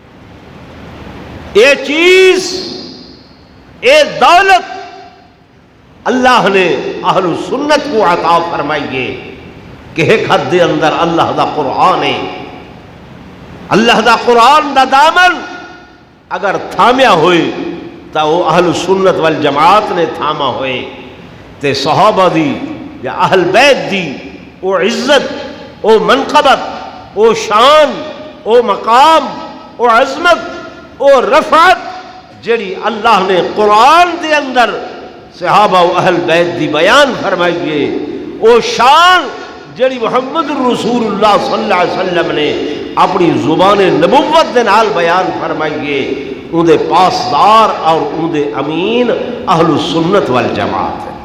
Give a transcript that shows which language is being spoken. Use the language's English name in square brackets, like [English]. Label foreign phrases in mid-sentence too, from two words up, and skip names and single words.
[Saraiki] یہ چیز، یہ دولت اللہ نے اہل سنت کو عطا فرمائیے کہ ایک حد دے اندر اللہ دا قرآن ہے، اللہ دا قرآن دا دامن اگر تھامیا ہوئے تو وہ اہل سنت والجماعت نے تھاما ہوئے تے صحابہ دی یا اہل بیت دی او عزت، او منقبت، او شان، او مقام، او عظمت، او رفعت جڑی اللہ نے قرآن دے اندر صحابہ و اہل بیت دی بیان فرمائیے، او شان جڑی محمد رسول اللہ [Arabic] صلی اللہ علیہ وسلم [Saraiki] نے اپنی زبان نبوت دے نال بیان فرمائیے، ان دے پاسدار اور ان دے امین اہل سنت والجماعت ہے۔